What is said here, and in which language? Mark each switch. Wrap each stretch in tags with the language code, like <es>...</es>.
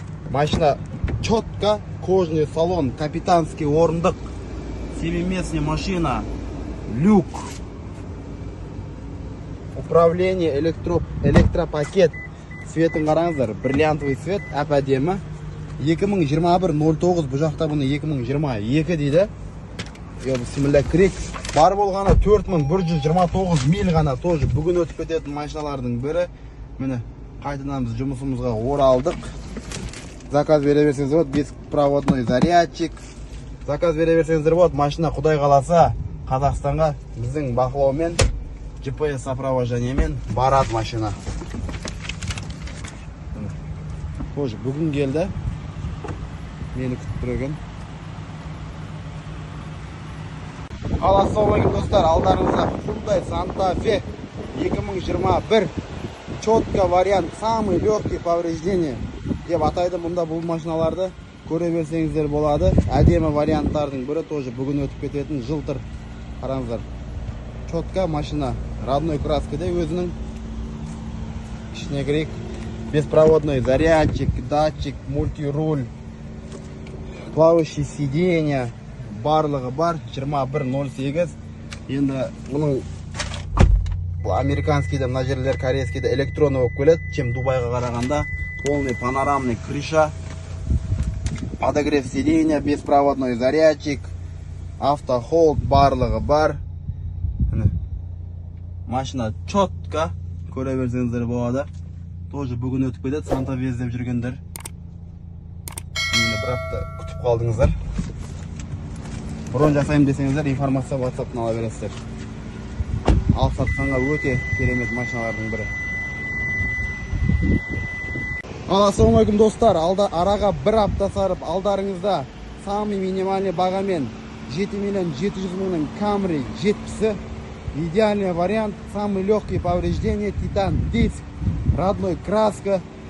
<ru>Машина четко, кожаный салон, капитанский орындық, 7-местная машина, люк, управление, электропакет,</ru> <kk>цветін қараңыздар,</kk> <ru>бриллиантовый цвет, әп-әдемі.</ru> <kk>2021-09 бұл жақта бұны 2022 дейді. Бісміллә кірек. Бар болғаны 4129 миль ғана, тоже бүгін өтіп кететін машиналардың бірі. Міне, қайтадан біз жұмысымызға оралдық. Заказ бере берсеңіздер болады,</kk> <ru>беспроводной зарядчик.</ru> <kk>Заказ бере берсеңіздер болады, машина құдай қаласа Қазақстанға біздің бақылаумен, GPS сопровождениемен барады машина. Тоже бүгін келді. Мені күтіп тұр екен. Ассалаумалейкум достар, алдарыңызда Hyundai Santa Fe 2021</kk> <ru>четко вариант, самый легкий повреждение</ru> <kk>деп атайды мұнда бұл машиналарды. Көре берсеңіздер болады. Әдемі варианттардың бірі, тоже бүгін өтіп кететін жылтыр. Қараңыздар.</kk> <ru>Четко машина,</ru> <kk>родной краскада өзінің. Ішіне кірейік.</kk> <ru>Беспроводной зарядчик, датчик, мультируль, плавающий сиденье,</ru> <kk>барлығы бар. 2108. Енді мұның американскийде, мына жерлер корейскийде электронный болып келеді, чем Дубайға қарағанда.</kk> <ru>Полный панорамный крыша, подогрев сиденья, беспроводной зарядчик, автохолд,</ru> <kk>барлығы бар.</kk> <ru>Машина четко,</ru> <kk>көре берсеңіздер болады. Тоже бүгін өтіп кетеді, Santa Fe іздеп жүргендер. Мені бір апта күтіп қалдыңыздар. Бұрын жасайым десеңіздер, информация WhatsApp-тан ала бересіздер. Алып сатқанға өте керемет машиналардың бірі. Ассалаумалейкум достар, араға бір апта сарып алдарыңызда</kk> <ru>самый минимальный</ru> <kk>бағамен 7 миллион 700 мыңның Camry 70-і.</kk> <ru>Идеальный вариант, самый легкий повреждение, титан диск, родной краска.</ru>